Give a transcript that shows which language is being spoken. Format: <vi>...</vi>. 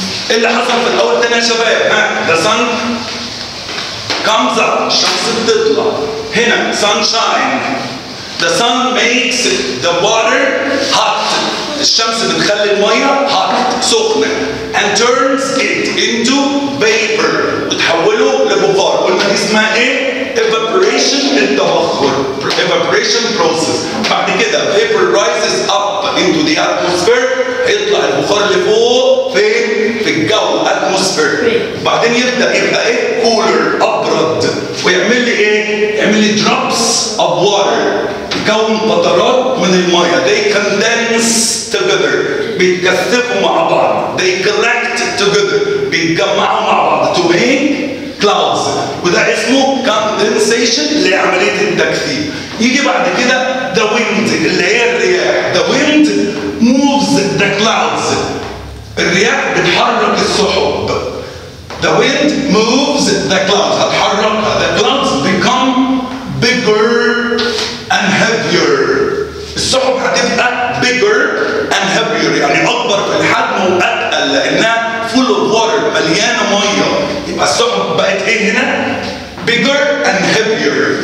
<ar>ايه اللي حصل في الاول تاني يا شباب؟</ar> <en>the sun comes up</en> <ar>الشمس بتطلع. هنا sunshine.</ar> <en>the sun makes the water hot.</en> <ar>الشمس بتخلي الميه hot سخنه</ar> <en>and turns it into vapor</en> <ar>وتحوله لبخار. قلنا دي اسمها ايه؟ evaporation التبخر. evaporation process. بعد كده</ar> <en>vapor rises up into the atmosphere</en> <ar>هيطلع البخار لفوق فين؟ في الجو atmosphere. بعدين يبدا يبقى ايه؟ cooler ابرد ويعمل لي ايه؟ يعمل لي</ar> <en>drops of water</en> <ar>يكون قطرات من الميه.</ar> <en>they condense together</en> <ar>بيتكثفوا مع بعض.</ar> <en>they collect together</en> <ar>بيتجمعوا مع بعض</ar> <en>to make</en> <ar>clouds، وده اسمه condensation اللي هي عملية التكثيف. يجي بعد كده the wind اللي هي الرياح.</ar> <en>the wind moves the clouds.</en> <ar>الرياح بتحرك السحب.</ar> <en>the wind moves the clouds، هتحركها. the clouds become bigger and heavier.</en> <ar>السحب هتبقى</ar> <en>bigger and heavier،</en> <ar>يعني أكبر في الحجم وأتقل لأنها</ar> <en>full of water،</en> <ar>مليانة مية. يبقى السحب بقت إيه هنا؟ bigger and heavier.</ar>